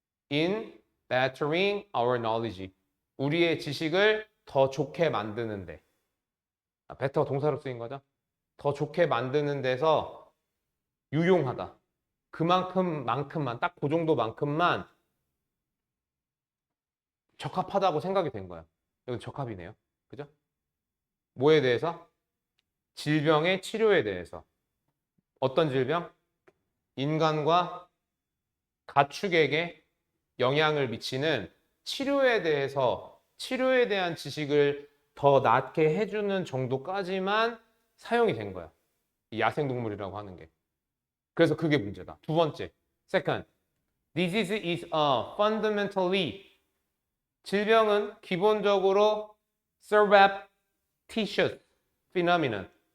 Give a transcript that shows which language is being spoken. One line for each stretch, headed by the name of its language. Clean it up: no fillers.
English: In bettering our knowledge.
Korean: 우리의 지식을 더 좋게 만드는데. better 동사로 쓰인 거죠? 더 좋게 만드는 데서 유용하다. 그만큼만큼만 딱 그 정도만큼만 적합하다고 생각이 된 거야. 여기 적합이네요. 그죠? 뭐에 대해서? 질병의 치료에 대해서. 어떤 질병? 인간과 가축에게 영향을 미치는 치료에 대해서 치료에 대한 지식을 더 낫게 해주는 정도까지만 사용이 된 거야. 이 야생동물이라고 하는 게. 그래서 그게 문제다. 두 번째. Second.
English: Disease is a fundamentally
Korean: 질병은 기본적으로
English: surreptitious phenomenon.